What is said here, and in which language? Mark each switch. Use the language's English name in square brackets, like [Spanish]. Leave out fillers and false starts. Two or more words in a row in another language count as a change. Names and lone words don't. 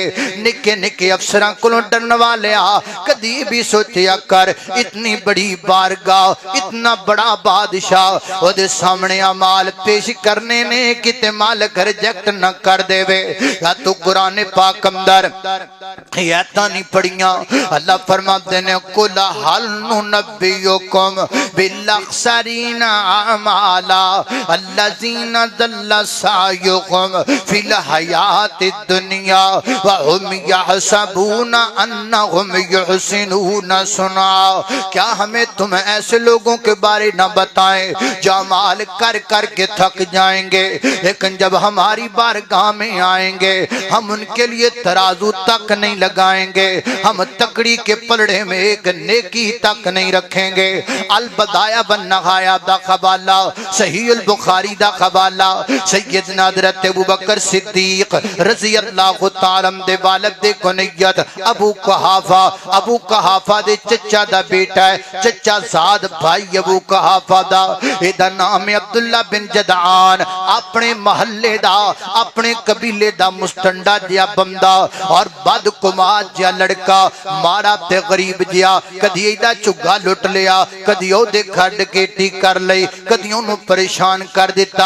[Punjabi] نکے نکے افسراں کولوں ڈرن والے کدی بھی سوچیا کر اتنی بڑی بارگاہ اتنا بڑا بادشاہ اوہدے سامنے اعمال پیش کرنے نے کتے مالک ریجیکٹ نہ کر دیوے. یا توں قرآن پاک اندر آیتاں نہیں پڑھیاں اللہ فرماتے نے [Arabic] قل هل ننبئكم بالأخسرين أعمالا الذين ضل سعيهم في الحياة الدنيا و هم يحسبون أنهم يحسنون صنعا. [Urdu] کیا ہمیں تم ایسے لوگوں کے بارے نہ بتائیں جو اعمال کر کر کے تھک جائیں گے لیکن جب ہماری بارگاہ میں آئیں گے ہم ان کے لیے ترازو تک نہیں لگائیں گے ہم تکڑی کے پلڑے میں ایک نیکی تک نہیں رکھیں گے. [Punjabi] البدایہ والنہایہ دا حوالہ صحیح البخاری دا حوالہ سیدنا حضرت ابو بکر صدیق [Arabic] رضي الله تعالى [Punjabi] دے والد دے کنیت ابو قحافہ دے چچا دا بیٹا ہے چچا زاد بھائی ابو قحافہ دا ایہدا نام ہے عبداللہ بن جدعان اپنے محلے دا اپنے قبیلے دا مسٹنڈا جیہا بندہ اور بدقمار جیہا لڑکا ماڑا تے غریب جیہا کدی ایہدا جھگا لٹ لیا کدی اوہدے کھڈ کیٹی کر لئی کدی اوہنوں پریشان کر دتا.